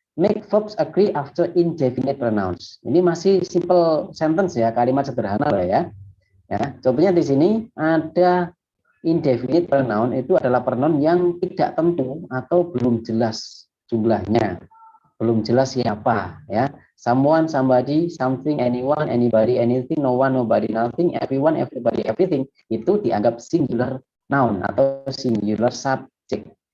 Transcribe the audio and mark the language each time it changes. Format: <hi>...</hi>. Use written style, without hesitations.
<en>Make verbs agree after indefinite pronouns.</en> <id>Ini masih simple sentence ya, kalimat sederhana lah ya. Ya, contohnya di sini ada indefinite pronoun, itu adalah pronoun yang tidak tentu atau belum jelas jumlahnya, belum jelas siapa ya.</id> <en>Someone, somebody, something, anyone, anybody, anything, no one, nobody, nothing, everyone, everybody, everything,</en> <id>itu dianggap</id> <en>singular noun atau singular subject.</en>